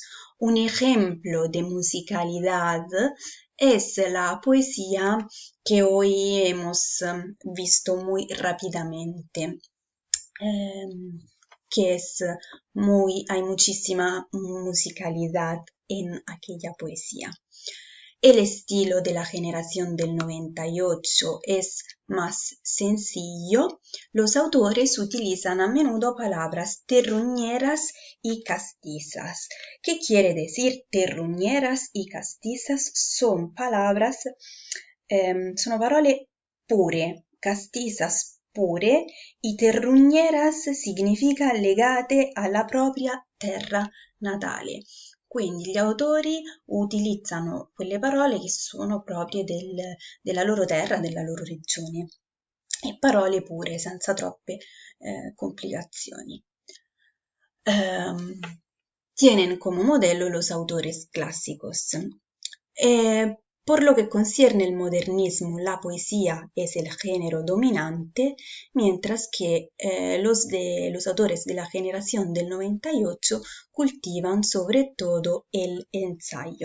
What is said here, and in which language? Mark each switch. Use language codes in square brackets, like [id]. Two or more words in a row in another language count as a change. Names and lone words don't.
[es] Un ejemplo de musicalidad es la poesía que hoy hemos visto muy rápidamente, que hay muchísima musicalidad en aquella poesía. El estilo de la generación del 98 es más sencillo. Los autores utilizan a menudo palabras terruñeras y castizas. ¿Qué quiere decir terruñeras y castizas? [it] Sono parole pure, castizas pure, y terrugneras significa legate alla propria terra natale. Quindi gli autori utilizzano quelle parole che sono proprie della loro terra, della loro regione, e parole pure, senza troppe complicazioni. [es] Tienen como modelo los autores clásicos. Por lo que concierne el modernismo, la poesía es el género dominante, mientras que los autores de la generación del 98 cultivan sobre todo el ensayo.